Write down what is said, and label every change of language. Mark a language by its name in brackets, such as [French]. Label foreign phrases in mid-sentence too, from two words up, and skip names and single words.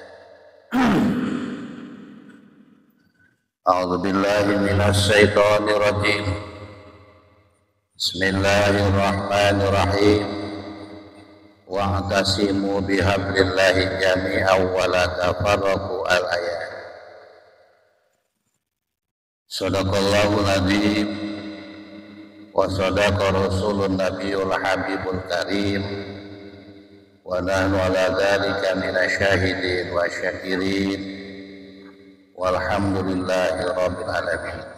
[Arabic] أعوذ بالله من الشيطان الرجيم. بسم الله الرحمن الرحيم. واعتصموا بحبل الله جميعا ولا تفرقوا الآية. صدق الله العظيم وصدق رسوله النبي الحبيب الكريم ونحن على ذلك من الشاهدين والشاكرين والحمد لله رب العالمين.